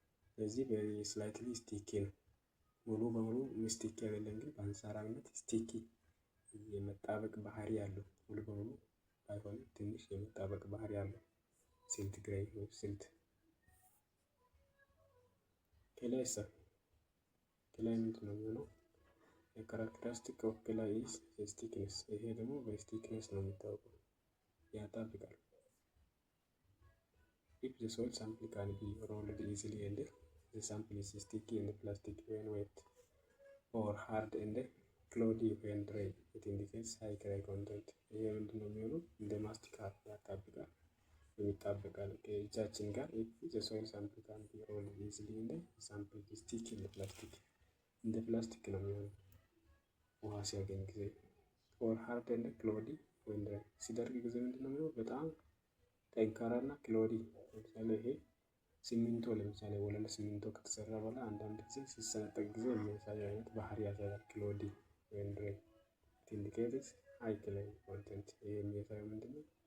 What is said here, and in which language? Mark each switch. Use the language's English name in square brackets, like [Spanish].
[Amharic] ስለዚህ ቬሪ ስላይትሊ ስቲኪ ነው። ሙሉ በሙሉ ስቲኪ አይደለም፣ ግን በአንጻራዊነት ስቲኪ የመጣበቅ ባህሪ ያለው ሙሉ በሙሉ ባይሆን ትንሽ የመጣበቅ ባህሪ ያለው ሲልት ግሬን ወይ ሲልት። ከላይ ምንድን ነው የሚሆነው? [English] የካራክተሪስቲክ ኦፍ ክላይ ኢዝ ስቲክነስ። [Amharic] ይሄ ደግሞ በስቲክነስ ነው የሚታወቀው፣ ያጣብቃል። [English] if the soil sample can be rolled easily and the sample is sticky and plastic when wet or hard and cloudy when dry it indicates high clay content። [Amharic] ይሄ ምንድን ነው የሚሆነው? እንደ ማስቲካ ያጣብቃል፣ የሚጣበቃል ከእጃችን ጋር። [English] if the soil sample can be rolled easily and the sample is sticky and plastic፣ [Amharic] እንደ ፕላስቲክ ነው የሚሆነው ውሃ ሲያገኝ ጊዜ። [English] ኦር ሃርድ ኤንድ ክሎዲ [Amharic] ወይም ሲደርቅ ጊዜ ምንድነው የሚሆነው? በጣም ጠንካራና ክሎዲ። ለምሳሌ ይሄ ሲሚንቶ ለምሳሌ ወለል ሲሚንቶ ከተሰራ በኋላ አንዳንድ ጊዜ ሲሰነጠቅ ጊዜ የሚያሳየው አይነት ባህሪ ያሳያል። ክሎዲ ወይም [English] ኢንዲኬትስ ሃይ ክሌይ ኮንቴንት። [Amharic] ይሄ የሚያሳየው ምንድነው?